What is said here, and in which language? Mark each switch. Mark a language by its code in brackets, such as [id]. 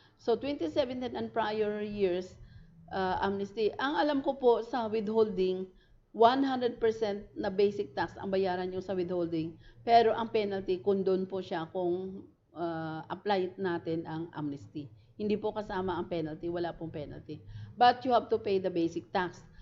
[en] So 2017 and prior years amnesty. [tl] Ang alam ko po sa withholding, 100% na basic tax ang bayaran nyo sa withholding. Pero ang penalty, kung doon po siya kung apply natin ang amnesty. Hindi po kasama ang penalty, wala pong penalty. [en] But you have to pay the basic tax.